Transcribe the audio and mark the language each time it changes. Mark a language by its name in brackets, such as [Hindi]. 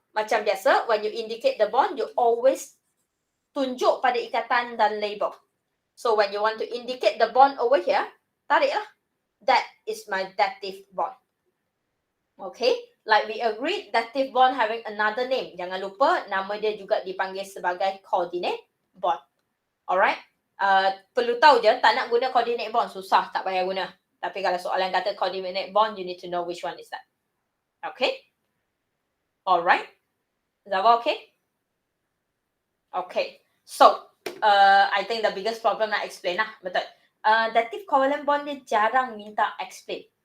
[Malay] Macam biasa, [English] when you indicate the bond, you always [Malay] tunjuk pada ikatan dan label. [English] So, when you want to indicate the bond over here, tariklah. That is my dative bond. Okay, like we agreed, dative bond having another name. [Malay] Jangan lupa, nama dia juga dipanggil sebagai coordinate bond. Alright, perlu tahu je, tak nak guna coordinate bond, susah, tak payah guna. Tapi kalau soalan kata [English] coordinate bond, you need to know which one is that. Okay, alright. Zawa, okay? Okay. So, I think the biggest problem nak explain lah. [Malay] Betul. Dative covalent bond dia jarang minta explain.